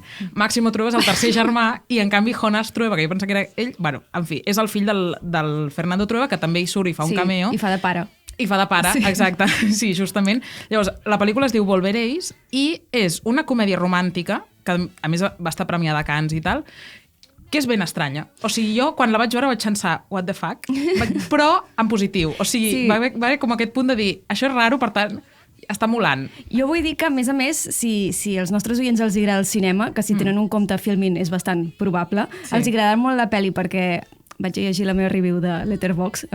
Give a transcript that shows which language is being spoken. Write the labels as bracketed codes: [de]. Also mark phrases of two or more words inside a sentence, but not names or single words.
[ca] Máximo Trueba és el tercer germà i en canvi Jonas Trueba, que jo pensava que era ell, bueno, en fi, és el fill del Fernando Trueba, que també hi surt i fa un cameo. I fa de pare. I fa de pare, exacte, sí, justament. Llavors, la pel·lícula es diu Volveréis i és una comèdia romàntica, que a més va estar premiada a Cannes i tal, que és ben estranya. O sigui, jo quan la vaig veure vaig pensar, [en] what the fuck? [ca] Però en positiu. O sigui, va haver com aquest punt de dir, això és raro, per tant, està molant. Jo vull dir que, a més, si als nostres oients els agrada el cinema, que si tenen un compte Filmin és bastant probable, els agradarà molt la pel·li perquè vaig llegir la meva review de Letterboxd.